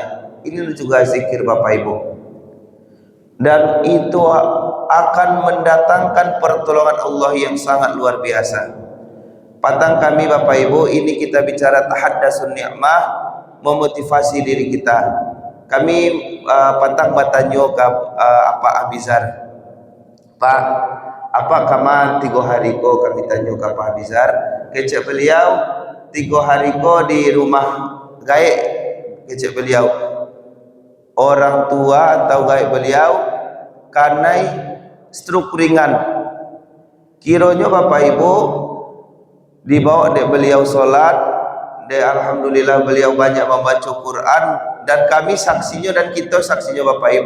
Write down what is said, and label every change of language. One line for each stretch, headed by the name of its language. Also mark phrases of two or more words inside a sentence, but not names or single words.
Indonesian: Ini juga zikir Bapak Ibu, dan itu akan mendatangkan pertolongan Allah yang sangat luar biasa. Patang kami Bapak Ibu, ini kita bicara
Arabic: tahaddatsun ni'mah,
Indonesian: memotivasi diri kita.
Minangkabau: Kami patang batanyo ke apa Abizar, Pak, apa kama 3 hari ko kami tanyo ke Pak Abizar, kecek beliau 3 hari ko di rumah gaek, kecek beliau orang tua atau gaek beliau
Indonesian: karena stroke ringan. Kiranya Bapak Ibu dibawa dek beliau sholat, dek alhamdulillah beliau banyak membaca Quran, dan kami saksinya dan kita saksinya Bapak Ibu.